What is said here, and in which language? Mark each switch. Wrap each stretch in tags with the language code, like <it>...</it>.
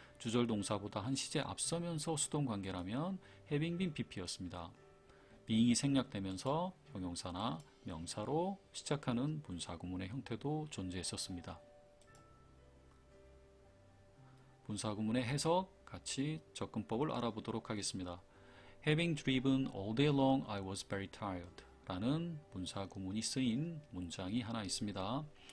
<ko>주절 동사보다 한 시제 앞서면서 수동 관계라면 having been pp였습니다. being이 생략되면서 형용사나 명사로 시작하는 분사 구문의 형태도 존재했었습니다. 분사 구문의 해석, 같이 접근법을 알아보도록 하겠습니다.</ko> <en>Having driven all day long, I was very tired.</en> <ko>라는 분사 구문이 쓰인 문장이 하나 있습니다.</ko>